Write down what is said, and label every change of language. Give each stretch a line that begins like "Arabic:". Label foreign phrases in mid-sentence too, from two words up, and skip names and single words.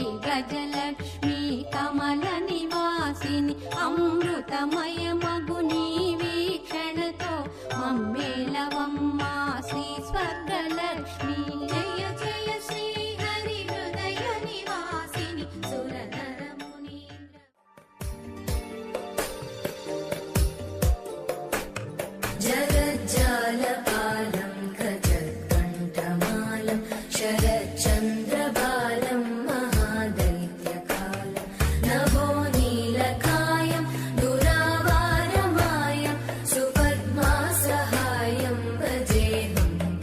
Telugu: గజలక్ష్మి కమల నివాసిని అమృతమయ మగుని వీక్షణతో మమ్మేలవమ్మా శ్రీ స్వర్గలక్ష్మి జయ జయ శ్రీ హరి హృదయ నివాసిని సురధర మునీంద్ర
Sanskrit: जगज्जालपालं गजत्कण्ठमालं शरच्चन्द्रबालं महादैत्यकालं नभो नीलकायं दुरावारमायं सुपद्मासहायं भजेऽहं